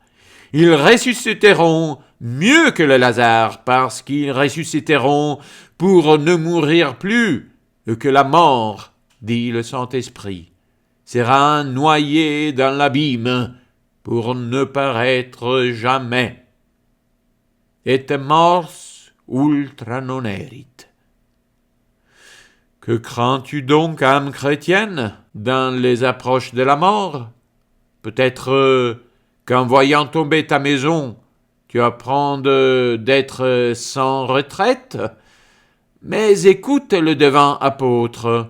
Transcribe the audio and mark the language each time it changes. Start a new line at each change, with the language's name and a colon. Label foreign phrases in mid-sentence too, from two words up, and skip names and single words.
French: Ils ressusciteront mieux que le Lazare, parce qu'ils ressusciteront pour ne mourir plus, que la mort, dit le Saint-Esprit, sera noyé dans l'abîme pour ne paraître jamais.
Latin: Et mors ultra non erit.
French: Que crains-tu donc, âme chrétienne, dans les approches de la mort? Peut-être qu'en voyant tomber ta maison, tu apprends d'être sans retraite? Mais écoute le devin apôtre.